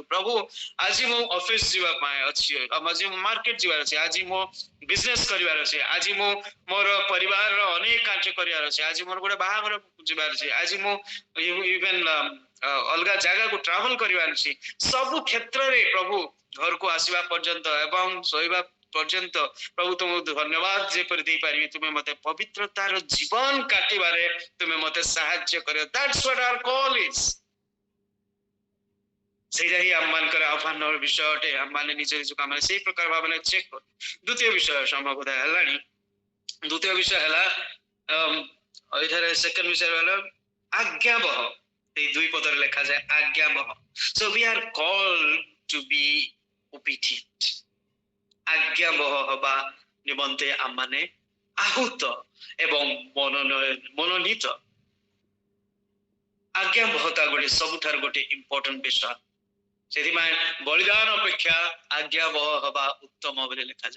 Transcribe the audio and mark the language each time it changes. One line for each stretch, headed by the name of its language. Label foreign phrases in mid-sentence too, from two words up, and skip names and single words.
Odia: ପ୍ରଭୁ ଆଜି ମୁଁ ଅଫିସ ଯିବା ପାଇଁ ଅଛି, ଆଜି ମୁଁ ମାର୍କେଟ ଯିବାର ଅଛି, ଆଜି ମୋ ବିଜନେସ କରିବାର ଅଛି, ଆଜି ମୁଁ ମୋର ପରିବାରର ଅନେକ କାର୍ଯ୍ୟ କରିବାର ଅଛି, ଆଜି ମୋର ଗୋଟେ ବାହାଘର ଯିବାର ଅଛି, ଆଜି ମୁଁ ଇଭେନ୍ ଅଲଗା ଜାଗାକୁ ଟ୍ରାଭେଲ କରିବାର ଅଛି। ସବୁ କ୍ଷେତ୍ରରେ ପ୍ରଭୁ ଘରକୁ ଆସିବା ପର୍ଯ୍ୟନ୍ତ ଏବଂ ଶୋଇବା ପର୍ଯ୍ୟନ୍ତ ପ୍ରଭୁ ତୁମକୁ ଧନ୍ୟବାଦ ଯେପରି ଦେଇପାରିବି, ତୁମେ ମତେ ପବିତ୍ରତାର ଜୀବନ କାଟିବାରେ ତୁମେ ମତେ ସାହାଯ୍ୟ କରିବ।
English: That's what our call is.
Odia: ସେଇଟା ହିଁ ଆମମାନଙ୍କର ଆହ୍ୱାନର ବିଷୟ ଅଟେ। ଆମମାନେ ନିଜ ନିଜକୁ ଆମେ ସେଇ ପ୍ରକାର ଭାବରେ ଚେକ୍ କରୁ। ଦ୍ୱିତୀୟ ବିଷୟ ସମୟ ବୋଧ ହେଲାଣି। ଦ୍ୱିତୀୟ ବିଷୟ ହେଲା ଏଠାରେ ସେକେଣ୍ଡ ବିଷୟ ହେଲା ଆଜ୍ଞାବହ। ଏଇ ଦୁଇ ପଦରେ ଲେଖାଯାଏ ଆଜ୍ଞାବହ।
English: So we are called to be obedient.
Odia: ଆଜ୍ଞାବହ ହେବା ନିମନ୍ତେ ଆମମାନେ ଆହୁତ ଏବଂ ମନୋନୀତ। ଆଜ୍ଞାବହତା ଗୋଟେ ସବୁଠାରୁ ଗୋଟେ ଇମ୍ପୋର୍ଟାଣ୍ଟ ବିଷୟ। ସେଥିପାଇଁ ବଳିଦାନ ଅପେକ୍ଷା ଆଜ୍ଞାବହ ହେବା ଉତ୍ତମ ବୋଲି ଲେଖାଯାଏ।